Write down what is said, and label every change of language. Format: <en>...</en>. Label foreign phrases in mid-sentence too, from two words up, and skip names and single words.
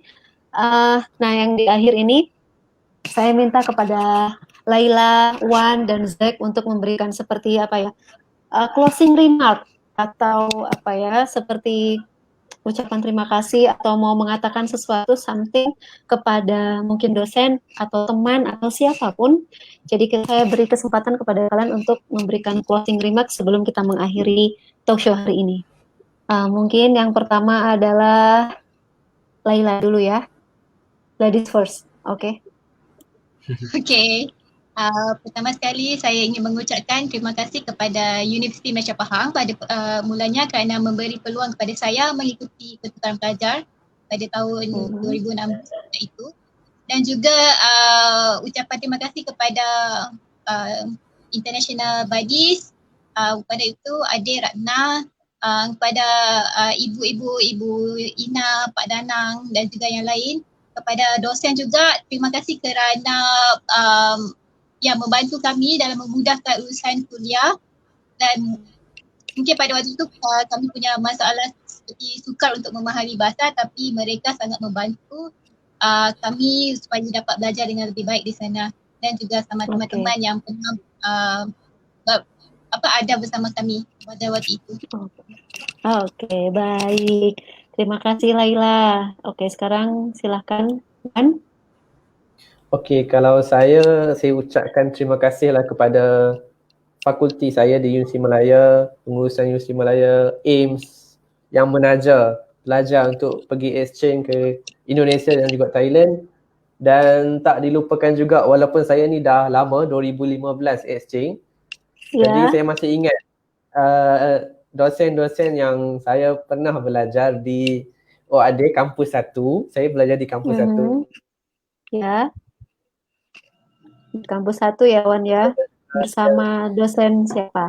<id>Nah, yang di akhir ini saya minta kepada Laila, Wan, dan Zack untuk memberikan seperti</id> <en>closing remark</en> <id>atau seperti ucapan terima kasih atau mau mengatakan sesuatu something kepada mungkin dosen atau teman atau siapapun. Jadi saya beri kesempatan kepada kalian untuk memberikan</id> <en>closing remark</en> <id>sebelum kita mengakhiri talk show hari ini. Mungkin yang pertama adalah Laila dulu ya.</id> <en>Ladies first,</en> <id>oke?</id> <ms>Oke. Pertama sekali saya ingin mengucapkan terima kasih kepada Universiti Malaysia Pahang pada mulanya kerana memberi peluang kepada saya mengikuti pertukaran pelajar pada tahun 2016 itu, dan juga ucapan terima kasih kepada International Buddies, kepada itu Adik Ratna, kepada Ibu Ina, Pak Danang dan juga yang lain, kepada dosen juga terima kasih kerana yang membantu kami dalam memudahkan urusan kuliah, dan mungkin pada waktu itu kami punya masalah seperti sukar untuk memahami bahasa, tapi mereka sangat membantu kami supaya dapat belajar dengan lebih baik di sana, dan juga sama teman-teman yang pernah ada bersama kami pada waktu itu.</ms> <id>Oke, baik. Terima kasih Laila. Oke, sekarang silakan Wan.</id> <ms>Okey, kalau saya ucapkan terima kasihlah kepada fakulti saya di Universiti Malaya, pengurusan Universiti Malaya, AIMS yang menaja pelajar untuk pergi exchange ke Indonesia dan juga Thailand. Dan tak dilupakan juga, walaupun saya ni dah lama 2015 exchange, jadi saya masih ingat dosen-dosen yang saya pernah belajar di OAD kampus 1. Saya belajar di kampus 1.</ms> <id>Ya. Di kampus 1 ya Wan ya. Bersama dosen siapa?</id>